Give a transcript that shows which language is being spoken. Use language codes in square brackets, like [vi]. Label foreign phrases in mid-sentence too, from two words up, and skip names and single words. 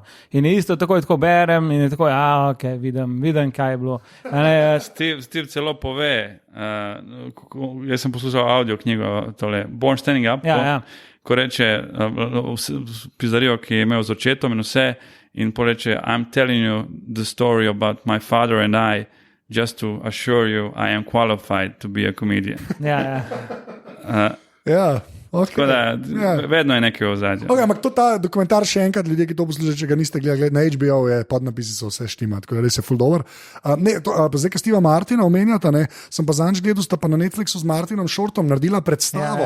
[sl] In je isto tako berem in je tako, ok, vidim, kaj je bilo. Steve celo pove, jaz sem poslušal audio knjigo, tole, Born Standing Up, ko reče pizdarijo, ki je imel z očetom in vse, in poreče, [en] I'm telling you the story about my father and I, just to assure you I am qualified to be a comedian. [sl] Ja. Okay. Tako da, vedno je nekaj ozadja. Okay, ampak to ta dokumentar še enkrat, ljudje, ki to poslušajo, če ga niste gledali, na HBO je podnapisi, so vse štima, tako da res je full dober. Zdaj, ko Steva Martina omenjata, sem pa zanj gledal, sta pa na Netflixu z Martinom Shortom naredila predstavo.